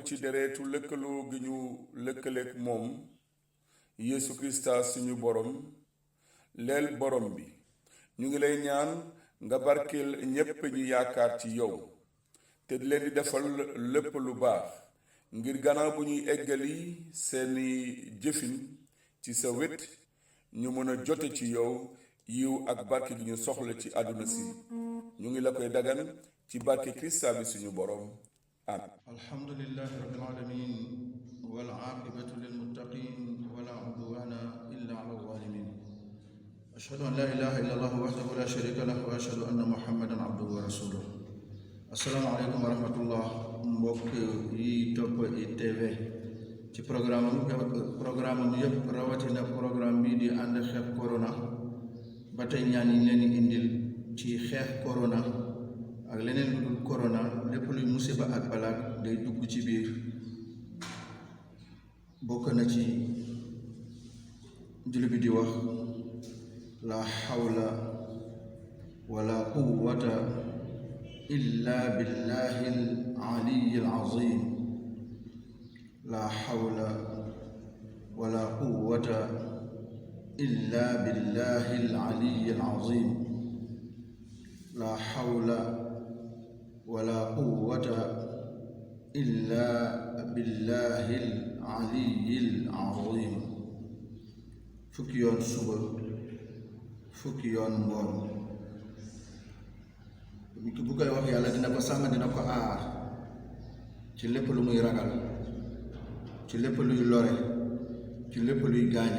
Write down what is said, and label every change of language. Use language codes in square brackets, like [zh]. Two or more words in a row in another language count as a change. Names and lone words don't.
[wo] ci dereetu lëkkaloo gi ñu lëkkaleek moom Yeesu Krista suñu borom leel borom bi ñu ngi lay ñaan nga barkeel ñépp ñu yaakaar ci yow te di leen di defal lépp lu baax ngir gannaaw bu ñuy eggali seeni jëfin ci sa wet ñu mën a jote ci yow yiw ak barke gi ñu soxla ci àdduna si ñu ngi la koy dagan ci barke Krista bi suñu borom amin. [ar] الحمد لله رب العالمين والعاقبة للمتقين ولا عدوان إلا على الظالمين أشهد أن لا إله إلا الله وحده لا شريك له وأشهد أن محمدا عبده ورسوله. السلام عليكم ورحمة الله [wo] mbokk yi topp ITV ci programme yëpp rawatina programme bii di ànd xeex corona ba tey ñaan yi leen indil ci xeex corona ak leneen lu dul corona lépp luy musiba ak balaak day dugg ci biir bokk na ci julli bi di wax [ar] لا حول ولا قوة إلا بالله العلي العظيم لا حول ولا قوة إلا بالله العلي العظيم لا حول ولا قوة إلا بالله العلي العظيم [wo] fukki yoon suba fukki yoon ngoon bu koy wax yàlla dina ko sàmm dina ko aar ci lépp lu muy ragal ci lépp luy lore ci lépp luy gaañe